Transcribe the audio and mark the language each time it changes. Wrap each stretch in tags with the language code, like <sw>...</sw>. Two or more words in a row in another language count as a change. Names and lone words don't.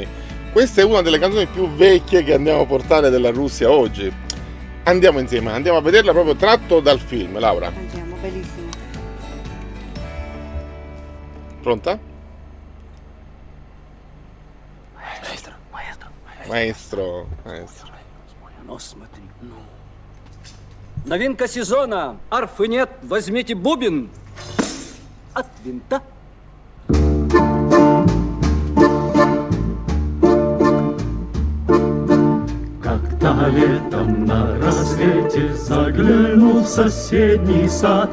<it>Questa è una delle canzoni più vecchie che andiamo a portare della Russia oggi. Andiamo insieme, andiamo a vederla proprio tratto dal film, Laura. Andiamo, bellissimo. Pronta? Maestro.</it> <ru>Новинка сезона. Арфы нет, возьмите бубен от винта. Как-то летом на рассвете заглянул в соседний сад.</ru>